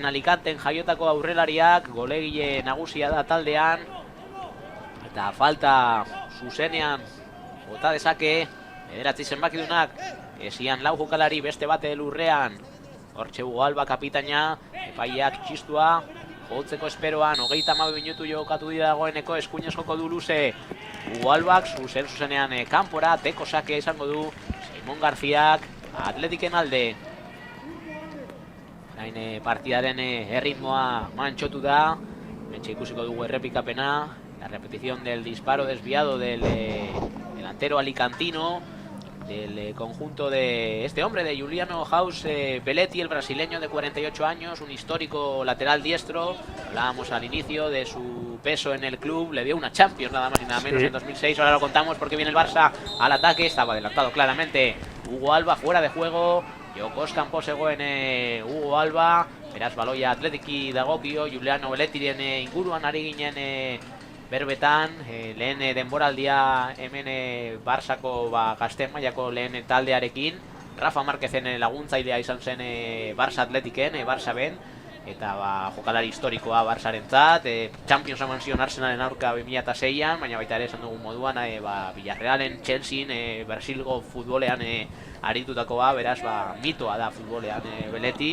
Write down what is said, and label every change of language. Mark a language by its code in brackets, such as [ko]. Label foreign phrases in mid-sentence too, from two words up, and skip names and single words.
[eu] Alicanten jaiotako aurrelariak, golegile nagusia da taldean, eta falta zuzenean bota dezake, 9 zenbakidunak, esian 4 jokalari beste bate lurrean, hortxe Hugo Alba kapitaina, epaiak txistua, jotzeko esperoan, 32 minutu jokatu dira dagoeneko, eskuinez joko du luze Hugo Albak, zuzenean kanpora, teko sakea izango du Simon Garziak, Atletiken alde. Orain partidaren erritmoa mantxotu da, mentxe ikusiko dugu errepikapena, [es] la repetición del disparo desviado del delantero alicantino, del conjunto de este hombre, de Juliano House Belletti, el brasileño de 48 años, un histórico lateral diestro. Hablábamos al inicio de su peso en el club, le dio una Champions nada más y nada menos en 2006, ahora lo contamos porque viene el Barça al ataque, estaba adelantado claramente Hugo Alba, fuera de juego, [eu] Jokos Campos egoen [es] Hugo [eu] Alba, beraz baloia Atletiki dagokio, Juliano Bellettiren inguruan ari ginen berbetan, lehen denboraldia hemen Barsako gazteen mailako lehen taldearekin, Rafa Márquezen laguntzailea izan zen Barça Atletiken, Barça ben, eta jokalari historikoa Barsarentzat, Champions eman zion Arsenalen aurka 2006an, baina baita ere esan dugun moduan, Villarrealen, Chelsean, Brasilgo futbolean aritutakoa, beraz mitoa da futbolean Belletti.